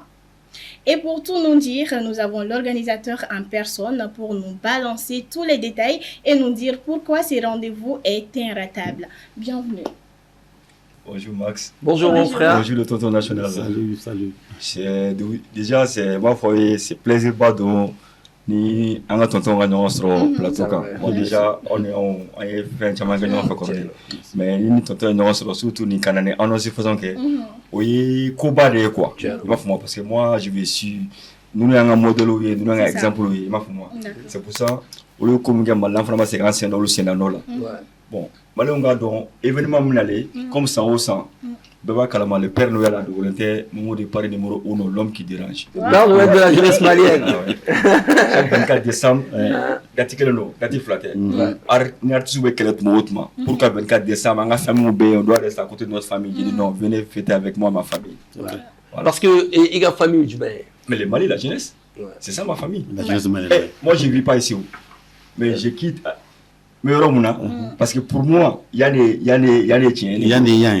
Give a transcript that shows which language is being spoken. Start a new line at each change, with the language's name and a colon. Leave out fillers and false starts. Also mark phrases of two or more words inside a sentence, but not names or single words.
French: Et pour tout nous dire, nous avons l'organisateur en personne pour nous balancer tous les détails et nous dire pourquoi ce rendez-vous est inratable. Bienvenue. Bonjour Max. Bonjour mon frère. Bonjour le tonton national. Salut. Déjà, c'est ma foi, c'est plaisir
Bambara: bado ni an ka tonton ka ɲɔgɔn sɔrɔ plateau kan.
French: Bon déjà on est
Bambara: fɛn caman kɛ ɲɔgɔn fɛ kɔrɔlen. Mais ni tonton ye ɲɔgɔn sɔrɔ surtout ni kana ni annonce façon kɛ. O ye koba de ye quoi. I m'a faamu
French: parce que moi je vais suivre nous
Bambara: y'an ka modèle ye, nous y'an ka exemple ye, i m'a faamu.
French: C'est pour ça
Bambara: olu ye ko min kɛ Mali la an fana ma se k'an sen da olu sen da nɔ la. Bon, Malien k'a dɔn événement min nalen comme san o san bɛɛ b'a kalama
French: le Père Noël
Bambara: a dogolen tɛ Momo de Paris numéro 1
French: l'homme qui dérange. Père Noël de la jeunesse malienne. Chaque 24 décembre
Bambara: date kelen don date fila tɛ ni artiste bɛ kɛlɛ tuma o tuma
French: pour que 24 décembre
Bambara: an ka famille bɛ yen
French: on doit rester à côté de notre famille. J'ai dit non, venez fêter avec moi ma famille. Voilà. Parce que il y a famille du Mali. Mais le Mali, la jeunesse, c'est ça ma famille. La jeunesse malienne. Moi je ne vis pas ici, mais je quitte. Mais parce que pour moi, il y a des tiens.